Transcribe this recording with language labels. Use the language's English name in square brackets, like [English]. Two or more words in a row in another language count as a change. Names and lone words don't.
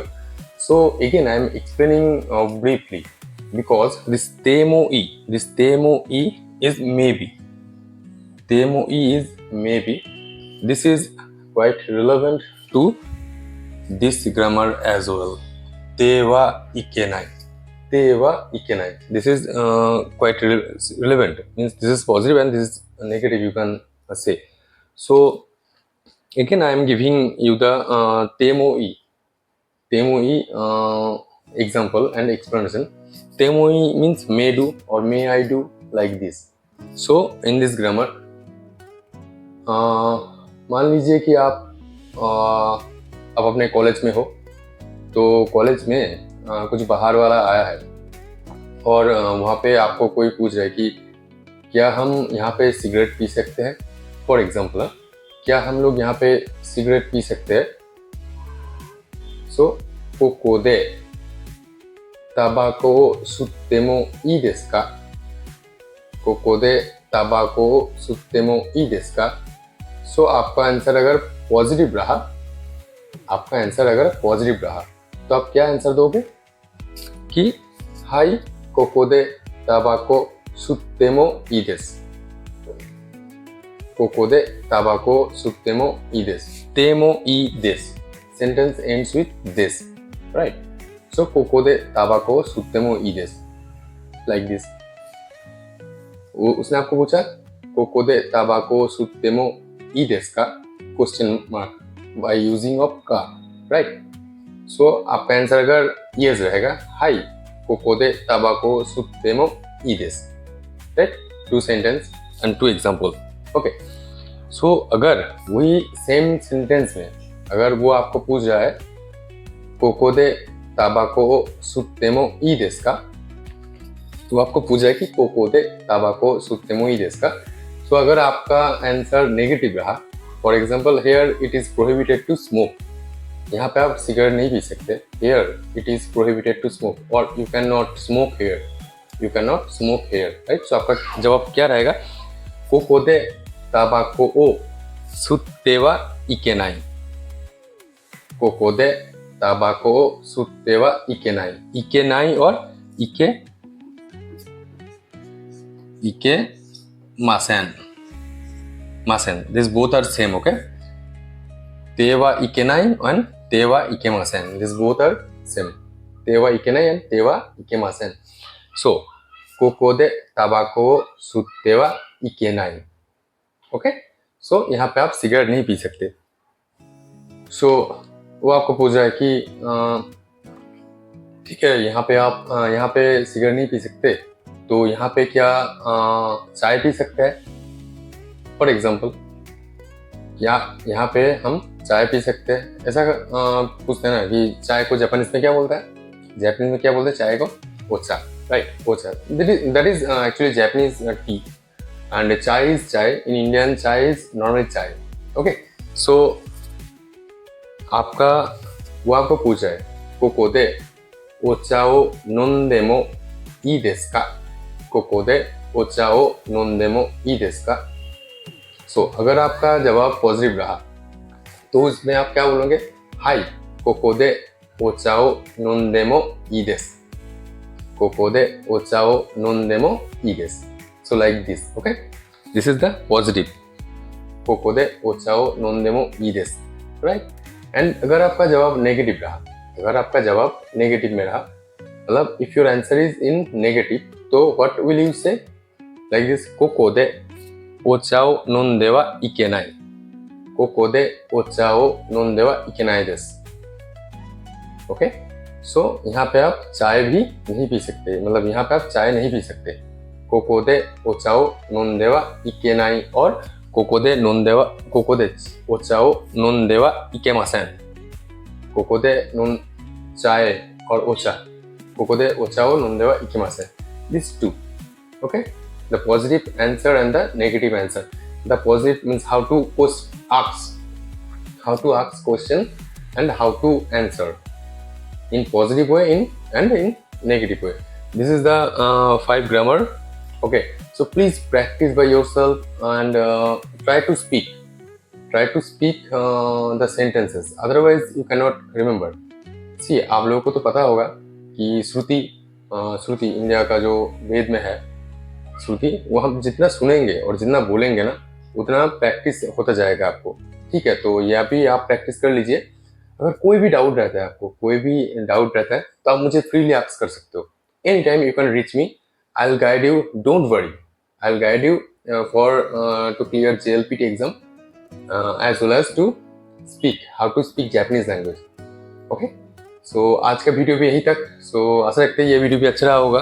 [English] So again, I am explaining briefly. Because this [Japanese] temo e [English] is maybe. [Japanese] Temo e [English] is maybe. This is quite relevant to this grammar as well. [Japanese] Te wa ikenai. Te wa ikenai. [English] This is quite relevant. Means this is positive and this is negative, you can say. So again, I am giving you the [Japanese] temo e [English] example and explanation. Temo means may do or may I do, like this. So in this grammar, [Hindi] मान लीजिए कि आप अपने कॉलेज में हो, तो कॉलेज में कुछ बाहर वाला आया है और वहाँ पे आपको कोई पूछ रहा है कि क्या हम यहाँ पे सिगरेट पी सकते हैं, [English] for example [Hindi] क्या हम लोग यहाँ पे सिगरेट पी सकते हैं. [Japanese] सो ここでタバコ吸ってもいいですか. ここでタバコ吸ってもいいですか. [Hindi] सो आपका आंसर अगर पॉजिटिव रहा, तो आप क्या आंसर दोगे कि [Japanese] はい、ここでタバコ吸ってもいいです. ここでタバコ吸ってもいいです. てもいいです. [English] Sentence ends with this, right? [Japanese] So ここでタバコ吸ってもいいです. [English] Like this. [Hindi] उसने आपको पूछा [Japanese] ここでタバコ吸ってもいいですか [English] question mark by using of [Hindi] का, right? So आपका आंसर अगर yes रहेगा, [Japanese] はい、ここでタバコ吸ってもいいです, [English] right? 2 sentence and 2 example. Okay. [Hindi] So अगर वही [English] same sentence [Hindi] में अगर वो आपको पूछ रहा है [Japanese] ここでタバコ吸ってもいいですか, [Hindi] तो आपको पूछा है कि [Japanese] ここでタバコ吸ってもいいですか. [Hindi] तो अगर आपका आंसर नेगेटिव रहा, [English] for example here it is prohibited to smoke, [Hindi] यहाँ पे आप सिगरेट नहीं पी सकते. [English] here it is prohibited to smoke और you cannot smoke here, right? [Hindi] सो आपका जवाब क्या रहेगा? [Japanese] ここでタバコを吸ってはいけない. ここでタバコを吸ってはいけない. इकेनाई और いけません. [English] These both are same, okay? [Japanese] Te wa ikenai [English] and [Japanese] te wa ikemasen. [English] These both are same. [Japanese] Te wa ikenai [English] and [Japanese] te wa ikemasen. [English] So, [Japanese] koko de tabako sutte wa ikenai. [English] Okay? So, [Hindi] यहाँ पे आप सिगरेट नहीं पी सकते. So, वो आपको पूछ रहा है कि ठीक है, यहाँ पे सिगरेट नहीं पी सकते, तो यहाँ पे क्या चाय पी सकते हैं? फॉर एग्जाम्पल यहाँ पे हम चाय पी सकते हैं, ऐसा पूछते हैं ना कि चाय को जापानीज में क्या बोलता है? जापानीज में क्या बोलते हैं चाय को? [Japanese] ओचा, राइट? ओचा. [English] that is actually Japanese tea and chai is chai. in Indian chai is normal chai. [Japanese] ओके. [Hindi] सो वो आपको पूछ रहा है [Japanese] ここでお茶を飲んでもいいですか. ここでお茶を飲んでもいいですか. [Hindi] सो अगर आपका जवाब पॉजिटिव रहा, तो उसमें आप क्या बोलोगे? [Japanese] はい、ここでお茶を飲んでもいいです. ここでお茶を飲んでもいいです. [English] So like this, okay? This is the positive. [Japanese] ここでお茶を飲んでもいいです, [English] right? [Hindi] And अगर आपका जवाब नेगेटिव रहा, में रहा, मतलब [English] if your answer is in negative, [Hindi] तो [English] what will you say? Like this, [Japanese] ここでお茶を飲んではいけない. ここでお茶を飲んではいけないです. [English] ओके. [Hindi] सो यहाँ पे आप चाय भी नहीं पी सकते, मतलब यहाँ पे आप चाय नहीं पी सकते. [Japanese] ここでお茶を飲んではいけない और ここでお茶を飲んではいけません. कोको दे चाय और ओचा, ここでお茶を飲んではいけません. [English] These two. Okay. The positive answer and the negative answer. The positive means how to ask question and how to answer in positive way and in negative way. This is the 5 grammar. Okay, so please practice by yourself and try to speak the sentences. Otherwise you cannot remember. See, [Hindi] आप लोगों को तो पता होगा कि श्रुति इंडिया का जो वेद में है, श्रुति, वो हम जितना सुनेंगे और जितना बोलेंगे ना, उतना प्रैक्टिस होता जाएगा आपको. ठीक है, तो यह भी आप प्रैक्टिस कर लीजिए. अगर कोई भी डाउट रहता है तो आप मुझे [English] freely ask [Hindi] कर सकते हो. [English] Any time you can reach me. I will guide you. Don't worry, I will guide you for to clear JLPT exam as well as to speak how to speak Japanese language. Okay. [Hindi] सो आज का वीडियो भी यहीं तक. सो आशा रखते हैं ये वीडियो भी अच्छा रहा होगा.